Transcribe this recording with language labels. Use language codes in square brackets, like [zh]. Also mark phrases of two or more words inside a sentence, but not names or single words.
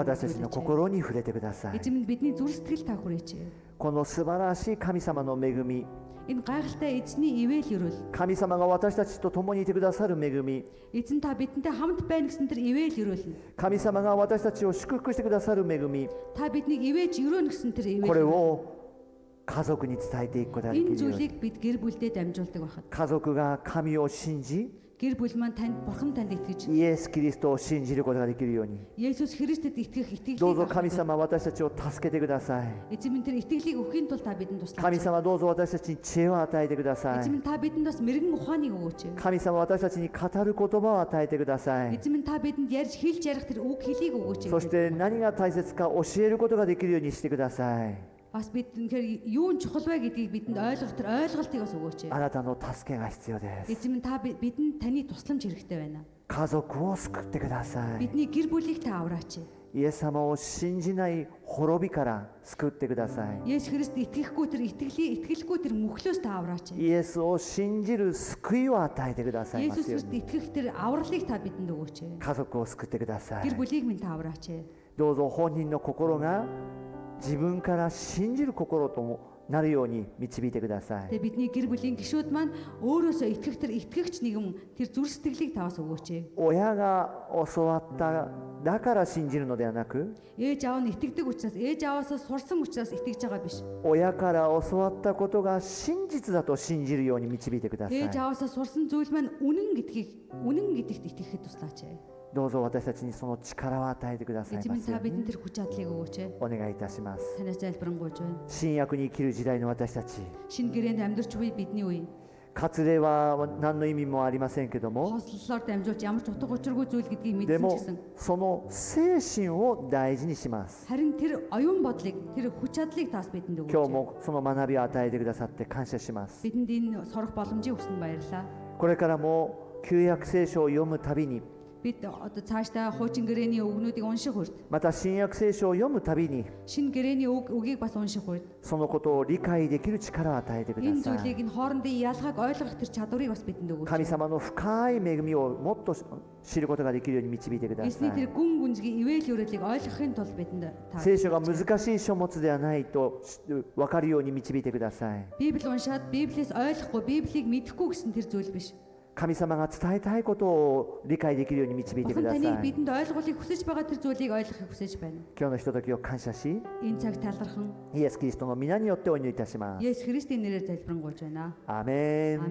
[ja] 私たちの心に触れてください。 [mn] эзэн минь бидний зүрх сэтгэл та хүрээч. [ja] この素晴らしい神様の恵み、 [mn] Энэ гайхалтай эзний ивэл ерөөл [ja] 神様が私たちと共にいてくださる恵み、 [mn] эзэн та бидэнтэй хамт байна гэсэн тэр ивэл ерөөл нь [ja] 神様が私たちを祝福してくださる恵み、 [mn] та биднийг ивэж ерөөнө гэсэн тэр [ja] これ [mn] ивэл [ja] を家族に伝えていくことができ [mn] энэ [ja] るように、 [mn] зүйлийг бид гэр бүлдээ дамжуулдаг байхад [ja] 家族が神を信じ、 [mn] гэр бүл маань танд бурхан танд итгэж [ja] イエス・キリストを信じることができるように、 [mn] Есүс Христэд итгэх итгэлийг [ja] どうぞ神様、私たちを助けてください。 [mn] эзэн минь тэр итгэлийг өгөхийн тулд та бидэнд [ja] 神 [mn] туслаач. [ja] 様、どうぞ私たちに知恵を与えてください。 [mn] эзэн минь та бидэнд бас мэрэгэн ухааныг өгөөч. [ja] 神様、私たちに語る言葉を与えてください。 [mn] эзэн минь та бидэнд ярьж хэлж ярих тэр үг хэлийг өгөөч. [ja] そして何が大切か教えることができるようにしてください。 [mn] бас бид тэгэхээр юу нь чухал вэ гэдгийг бидэнд ойлгох тэр ойлголтыг бас өгөөч. [ja] あなたの助けが必要です。 [mn] эзэн минь та бидэнд таны тусламж хэрэгтэй байна. [ja] 家族を救ってください。 [mn] бидний гэр бүлийг та авраач. [ja] イエス様を信じない滅びから救ってください。 [mn] Есүс Христ итгэхгүй тэр итгэлгүй тэр мөхлөөс та авраач. [ja] イエスを信じる救いを与えてくださいま [mn] Есүс [ja] すよう [mn] Христ [ja] に。 [mn] итгэх тэр авралыг та бидэнд өгөөч. [ja] 家族を救ってください。 [mn] гэр бүлийг минь та авраач. [ja] どうぞ本人の心が自分から信じる心となるように導いてください。 [mn] Тэгээ бидний гэр бүлийн гишүүд маань өөрөөсөө итгэх тэр итгэгч нэгэн тэр зүрх сэтгэлийг та бас өгөөч. [ja] 親が教わっただから信じるのではなく、 [mn] Ээж аав нь итгэдэг учраас ээж аваасаа сурсан учраас итгэж байгаа биш. [ja] 親から教わったことが真実だと信じるように導いてください。 [mn] ээж аваасаа сурсан зүйл маань үнэн гэдэгт итгэхэд туслаач. [ja] どうぞ私たちにその力を与えてください [mn] Эзэн [ja] ま [mn] минь [ja] すよ [mn] та [ja] うに [mn] бидэнд тэр хүч чадлыг өгөөч. [ja] お願いいたします。 [mn] Танаас залбирanгуйж байна. [ja] 新約に生きる時代の私たち、 [mn] Шинэ гэрээнд амьдарч буй бидний үе. [ja] 割礼は何の意味もありませんけども、 [mn] Хослолоор дамжуулж ямар ч утга учиргүй зүйл гэдгийг [ja] で [mn] мэдсэн [ja] も [mn] ч гэсэн [ja] その精神を大事にします。 [mn] харин тэр оюун бодлыг тэр хүч чадлыг тас бидэнд [ja] 今日 [mn] өгөөч. [ja] もその学びを与えてくださって感謝します。 [mn] Бидэнд энэ сурах боломжийг өгсөнд баярлалаа. [ja] これからも旧約聖書を読むたびに、 [mn] Бид одоо цаашдаа хуучин гэрээний үгнүүдийг унших үед [ja] また新約聖書を読むたびに、 [mn] шинэ гэрээний үгийг бас унших үед [ja] そのことを理解できる力を与えてくだ [mn] энэ [ja] さい。 [mn] зүйлийг энэ хоорондын ялгааг ойлгох тэр чадварыг бас бидэнд [ja] 神 [mn] өгөөч. [ja] 様の深い恵みをもっと知ることができるように導いてくださ [mn] Эсний [ja] い。 [mn] тэр гүн гүнзгий ивэл өрөөлийг ойлгохын тулд бидэнд та [ja] 聖書が難しい書物ではないと分かるように導いてください。 [mn] Библи уншаад Библиэс ойлгохгүй, Библийг мэдэхгүй гэсэн тэр зүйл биш. [ja] 神様が伝えたいことを理解できるように導いてく [mn] Бурхан [ja] ださ [mn] таныг [ja] い。 [mn] бидэнд ойлгуулыг хүсэж байгаа тэр зүйлийг ойлгохыг хүсэж байна. [ja] 今日のひとときを感謝し、 [mn] Энэ цаг талархан [ja] イエス・キリストの皆によってお祈りいたします。 [mn] Есүс Христийн нэрээр залбирanгуйж байна. [ja] アーメン。